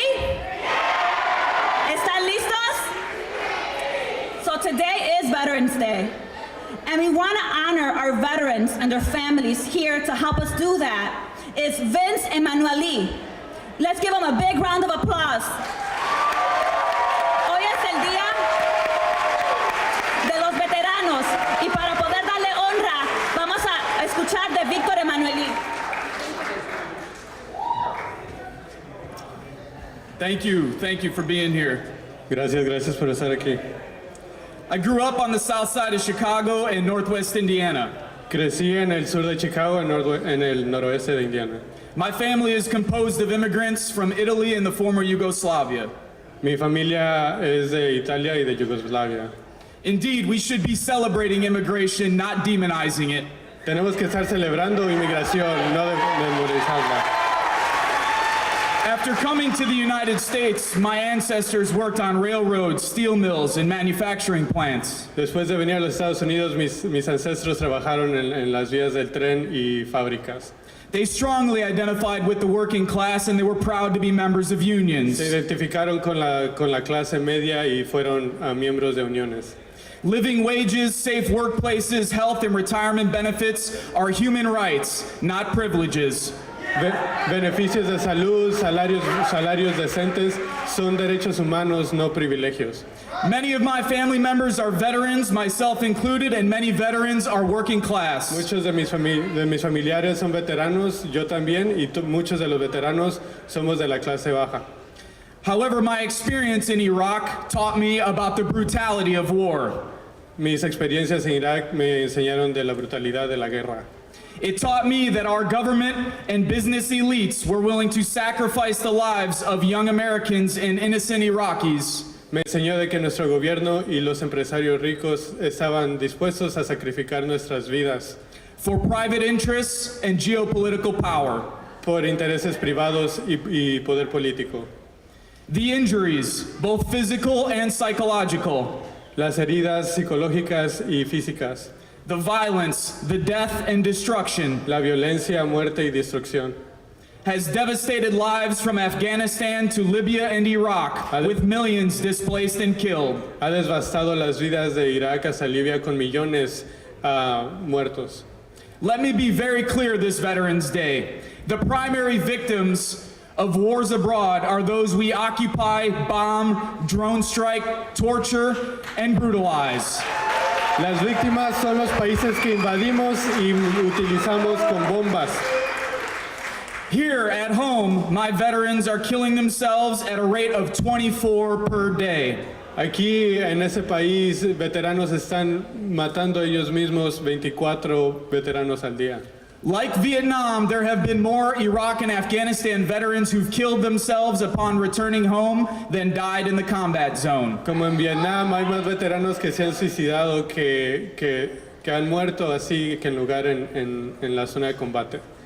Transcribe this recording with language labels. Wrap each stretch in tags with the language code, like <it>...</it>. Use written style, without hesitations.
<es>¿Están listos?</es> <en>So today is Veterans Day. And we wanna honor our veterans and their families. Here to help us do that is Vince Emanueli. Let's give him a big round of applause.</en> <es>Hoy es el día de los veteranos y para poder darle honra vamos a escuchar de Víctor Emanueli.</es> <en>Thank you for being here.</en> <es>Gracias por estar aquí.</es> <en>I grew up on the south side of Chicago and northwest Indiana.</en> <es>Crecí en el sur de Chicago, en el noroeste de Indiana.</es> <en>My family is composed of immigrants from Italy and the former Yugoslavia.</en> <es>Mi familia es de Italia y de Yugoslavia.</es> <en>Indeed, we should be celebrating immigration, not demonizing it.</en> <es>Tenemos que estar celebrando inmigración, no demonizarla.</es> <en>After coming to the United States, my ancestors worked on railroads, steel mills, and manufacturing plants.</en> <es>Después de venir a los Estados Unidos, mis ancestros trabajaron en las vías del tren y fábricas.</es> <en>They strongly identified with the working class and they were proud to be members of unions.</en> <es>Se identificaron con la clase media y fueron miembros de uniones.</es> <en>Living wages, safe workplaces, health and retirement benefits are human rights, not privileges.</en> <es>Beneficios de salud, salarios decentes son derechos humanos, no privilegios.</es> <en>Many of my family members are veterans, myself included, and many veterans are working class.</en> <es>Muchos de mis familiares son veteranos, yo también, y muchos de los veteranos somos de la clase baja.</es> <en>However, my experience in Iraq taught me about the brutality of war.</en> <es>Mis experiencias en Irak me enseñaron de la brutalidad de la guerra.</es> <en>It taught me that our government and business elites were willing to sacrifice the lives of young Americans and innocent Iraqis.</en> <es>Me enseñó de que nuestro gobierno y los empresarios ricos estaban dispuestos a sacrificar nuestras vidas</es> <en>for private interests and geopolitical power.</en> <es>Por intereses privados y poder político.</es> <en>The injuries, both physical and psychological.</en> <es>Las heridas psicológicas y físicas.</es> <en>The violence, the death and destruction.</en> <es>La violencia, muerte y destrucción.</es> <en>Has devastated lives from Afghanistan to Libya and Iraq, with millions displaced and killed.</en> <es>Ha devastado las vidas de Irak hasta Libia con millones muertos.</es> <en>Let me be very clear this Veterans Day. The primary victims of wars abroad are those we occupy, bomb, drone strike, torture, and brutalize.</en> <es>Las víctimas son los países que invadimos y utilizamos con bombas.</es> <en>Here at home, my veterans are killing themselves at a rate of 24 per day.</en> <es>Aquí en ese país, veteranos están matando ellos mismos, 24 veteranos al día.</es> <en>Like Vietnam, there have been more Iraq and Afghanistan veterans who've killed themselves upon returning home than died in the combat zone.</en> <es>Como en Vietnam, hay más veteranos que se han suicidado que han muerto así que en lugar en la zona de combate.</es>